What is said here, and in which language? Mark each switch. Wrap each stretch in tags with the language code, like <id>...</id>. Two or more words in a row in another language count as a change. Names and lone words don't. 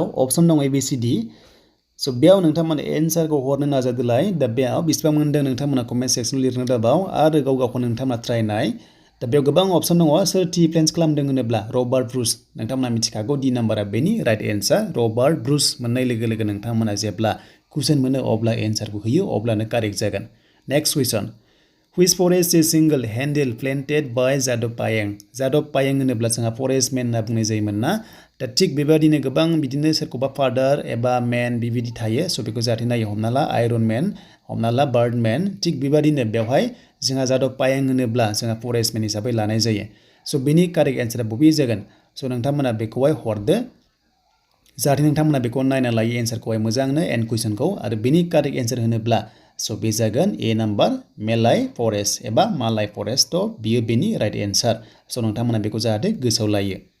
<brx>अप्सन दं ABCD स' बेयाव नोंथांमोना एन्सारखौ हरनो नाजादोलाय दा बेयाव बेसेबां मोनदों नोंथांमोना कमेन्ट सेक्सनाव लिरनो दाबाव आरो गावखौ नोंथांमोना ट्राइ नाय दा बेयाव गोबां अप्सन दङ सोर</brx> <en>tea plants</en> <brx>खालामदों होनोब्ला रबार्ट ब्रुस नोंथांमोना मिथिखागौ दि नाम्बारा बेनि</brx> <en>right answer</en> <brx>रबार्ट ब्रुस मोननाय लोगो लोगो नोंथांमोना जेब्ला कुइसन मोनो अब्ला एन्सारखौ होयो अब्लानो कारेक्ट जागोन</brx> <en>next question Which forest is single-handed planted by Jadov Payeng?</en> <brx>Jadov Payeng होनोब्ला जोंहा फरेस्टमेन होनना बुंनाय जायोमोन ना दा थिग बेबायदिनो गोबां बिदिनो सोरखौबा फादार एबा मेन बेबायदि थायो स' बेखौ जाहाथे नायो हमना ला</brx> <en>iron man</en> <brx>हमना ला बार्डमेन थिग बेबायदिनो बेवहाय जोंहा जादव पायें होनोब्ला जोंहा फरेस्टमेन हिसाबै लानाय जायो स' बेनि कारेक्ट एन्सारा बबे जागोन स' नोंथांमोना बेखौहाय हरदो जाहाथे नोंथांमोना बेखौ नायना लायो एन्सारखौहाय मोजांनो एन्ड कुइसनखौ आरो बेनि</brx> <en>correct answer</en> <brx>होनोब्ला स' बे जागोन ए नाम्बार मेलाय फरेस्ट एबा मालाय फरेस्ट थ' बियो बेनि</brx> <en>right answer</en> <brx>स' नोंथांमोना बेखौ जाहाथे गोसोआव लायो</brx>